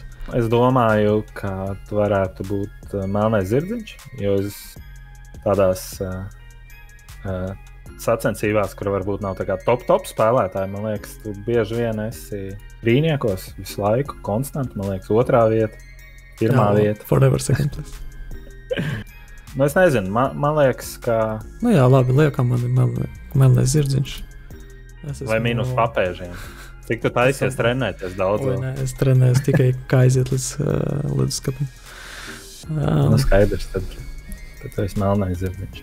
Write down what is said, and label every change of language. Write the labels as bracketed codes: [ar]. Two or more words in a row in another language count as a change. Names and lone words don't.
[lv] Es domāju, ka tu varētu būt melnais zirdziņš, jo es tādās sacensībās, kur varbūt nav tā kā top spēlētāji, man liekas, tu bieži vien esi brīniekos visu laiku, konstanti, man liekas, 2. vieta, 1. vieta. [en] Forever second place. [lv] Es nezinu, man liekas, ka... Jā, labi, liekam man melnais zirdziņš. Vai mīnus papēžiem. Cik tu taisies trenēties daudz? Nē, es trenējos tikai kā aiziet līdz leduskapim. Skaidrs, tad tu esi melnais zirdziņš.